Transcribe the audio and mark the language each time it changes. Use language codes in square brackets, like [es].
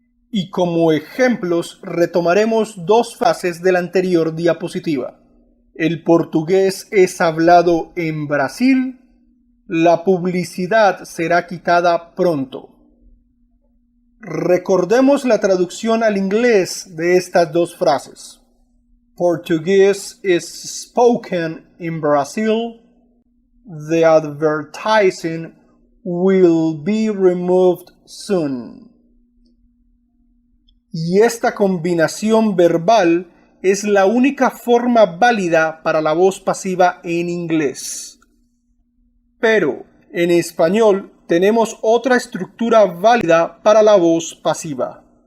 [es] Y como ejemplos retomaremos 2 frases de la anterior diapositiva. El portugués es hablado en Brasil. La publicidad será quitada pronto. Recordemos la traducción al inglés de estas 2 frases. [en] Portuguese is spoken in Brazil. The advertising will be removed soon. [es] Y esta combinación verbal es la única forma válida para la voz pasiva en inglés. Pero en español tenemos otra estructura válida para la voz pasiva.